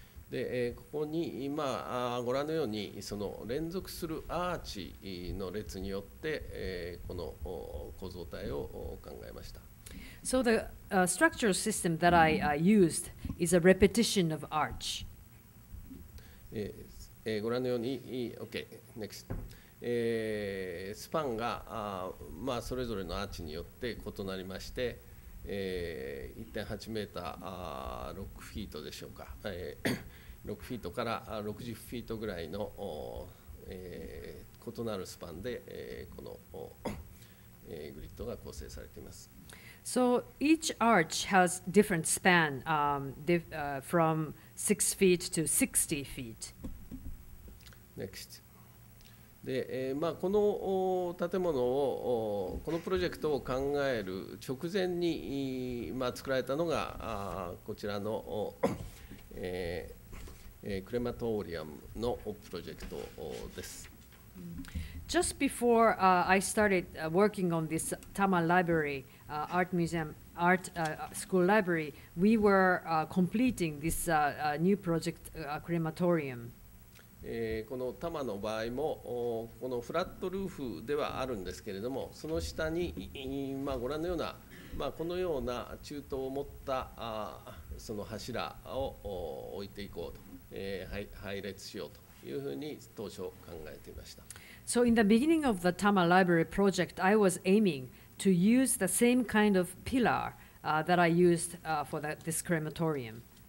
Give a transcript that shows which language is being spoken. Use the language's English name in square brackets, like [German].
[Japanese] でここに今ご覧のようにその連続するアーチの列によってこの構造体を考えました。 [English] So the structural system that I used is a repetition of arch. [Japanese] ご覧のように、 [English] OK、next。 [Japanese] スパンがそれぞれのアーチによって異なりまして、1.8 メーター、6フィートでしょうか、6フィートから60フィートぐらいの、異なるスパンで、この、グリッドが構成されています。 [English] So each arch has different span from 6 feet to 60 feet. Next. [Japanese] でこの建物をこのプロジェクトを考える直前に作られたのがこちらのクレマトリアムのプロジェクトです。 [English] Just before I started working on this Tama Library, Art Museum, Art School Library, we were completing this new project, crematorium. [Japanese] この多摩の場合もこのフラットルーフではあるんですけれども、その下にご覧のようなこのような中東を持ったその柱を置いていこうと、配列しようというふうに当初考えていました。 [English] So in the beginning of the Tama Library project, I was aiming to use the same kind of pillar that I used for this crematorium.